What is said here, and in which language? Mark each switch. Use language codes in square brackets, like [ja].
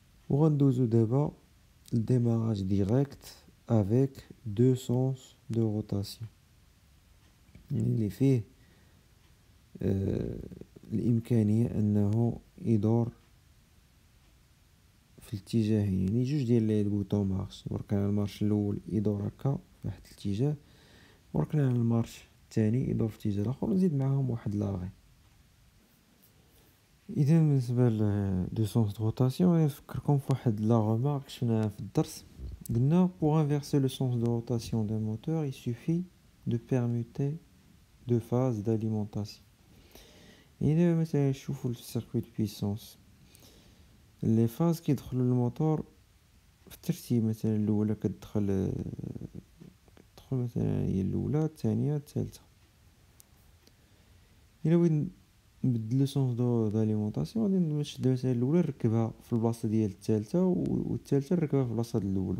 [ar] وغندوزو دابا [fr] الديماراج ديريكت افيك دو سونس دو روتاسيون، [ar] يعني اللي فيه الامكانيه انه يدور في الاتجاهين، يعني جوج ديال لي بوطون مارش. وركنا على المارش الاول يدور هكا في واحد الاتجاه، وركنا على المارش الثاني يدور في الاتجاه الاخر، ونزيد معاهم واحد لاغي. اذا بالنسبه ل [fr] دو سونس دو روتاسيون [ar] غادي نفكركم في واحد لا غومارك شفناها في الدرس. [fr] قلنا pour inverser le sens de rotation d'un moteur il suffit de permuter deux phases d'alimentation. [ar] يعني دابا مثلا نشوفو [fr] السيركوي دو بويسونس، [ar] لي فاز كيدخلوا للموتور في الترتيب، مثلا الاولى كتدخل مثلا هي الاولى، الثانيه، الثالثه. الا بغيت نبدل [fr] لو سونس داليمونطاسيون [ar] غادي نشد مثلا الاولى نركبها في البلاصه ديال الثالثه، والثالثه نركبها في البلاصه ديال الاولى.